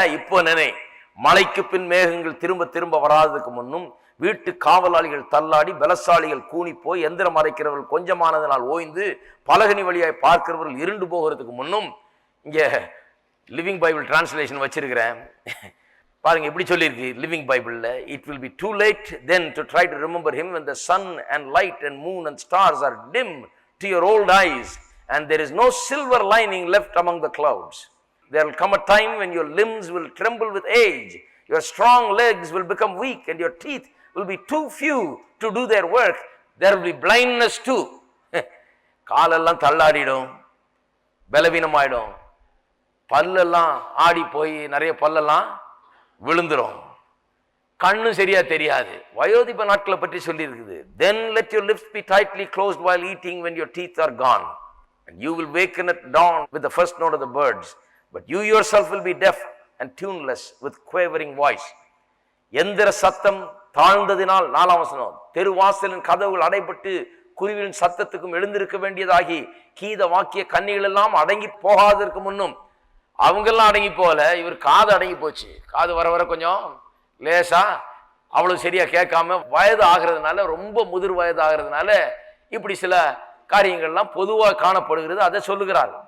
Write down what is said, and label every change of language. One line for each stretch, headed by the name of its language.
Tamil: இப்போ நினை, மழைக்கு பின் மேகங்கள் திரும்ப திரும்ப வராததுக்கு முன்னும் வீட்டு காவலாளிகள் தள்ளாடி பலசாலிகள் கூனி போய் எந்திரம் அரைக்கிறவர்கள் கொஞ்சமானதனால் ஓய்ந்து பலகனி வழியாய் பார்க்கிறவர்கள் இருண்டு போகிறதுக்கு முன்னும். இங்க லிவிங் பைபிள் டிரான்ஸ்லேஷன் வச்சிருக்கிறேன் பாருங்க, எப்படி சொல்லியிருக்கு லிவிங் பைபிள்ல.
English: It will be too late then to try to remember him when the sun and light and moon and stars are dim to your old eyes and there is no silver lining left among the clouds. There will come a time when your limbs will tremble with age, your strong legs will become weak and your teeth will be too few to do their work. There will be blindness too.
Tamil: காலெல்லாம் தள்ளாடிடும், பலவீனமாயிடும், பல்லெல்லாம் ஆடி போய் நிறைய பல்லெல்லாம் விழுந்துரும், கண்ணு சரியா தெரியாது. வயோதிப நாட்களை பற்றி சொல்லி இருக்குது.
English: Then let your lips be tightly closed while eating when your teeth are gone and you will waken at dawn with the first note of the birds but you yourself will be deaf and tuneless with quavering voice.
Tamil: எந்திர சத்தம் தாழ்ந்ததினால், 4ஆம் வசனம், தெருவாசலின் கதவுகள் அடைபட்டு குருவின் சத்தத்துக்கும் எழுந்திருக்க வேண்டியதாகி கீத வாக்கிய கன்னிகள் எல்லாம் அடங்கி போகாததற்கு முன்னும். அவங்கெல்லாம் அடங்கி போகல, இவர் காது அடங்கி போச்சு. காது வர வர கொஞ்சம் லேசா அவ்வளவு சரியா கேட்காம வயது ஆகிறதுனால, ரொம்ப முதிர் வயது ஆகிறதுனால இப்படி சில காரியங்கள்லாம் பொதுவாக காணப்படுகிறது. அதை சொல்லுகிறார்.